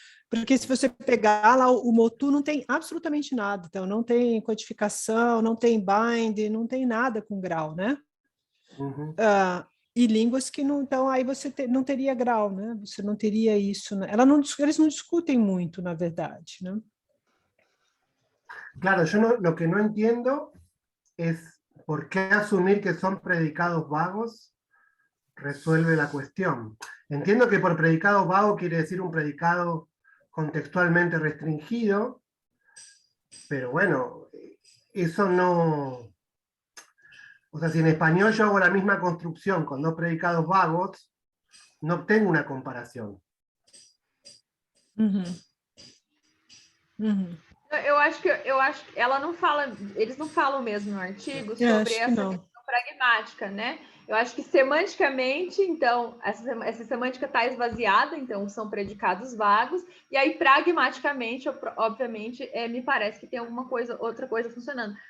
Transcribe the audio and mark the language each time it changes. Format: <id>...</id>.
<pt>Porque se você pegar lá, o Motu não tem absolutamente nada. Então, não tem quantificação, não tem bind, não tem nada com grau, né? Uhum. E línguas que não... Então, aí você não teria grau, né? Você não teria isso. Né? Eles não discutem muito, na verdade, né?</pt> <es>Claro, yo lo que no entiendo es por qué asumir que son predicados vagos resuelve la cuestión. Entiendo que por predicado vago quiere decir un predicado contextualmente restringido, pero bueno, eso no... O sea, si en español yo hago la misma construcción con dos predicados vagos, no obtengo una comparación. Uhum. Uhum.</es> <pt>Eu acho que ela não fala, eles não falam mesmo no artigo sobre essa questão pragmática, né? Eu acho que semanticamente, então, essa semântica está esvaziada, então são predicados vagos, e aí pragmaticamente, obviamente, me parece que tem outra coisa funcionando.</pt>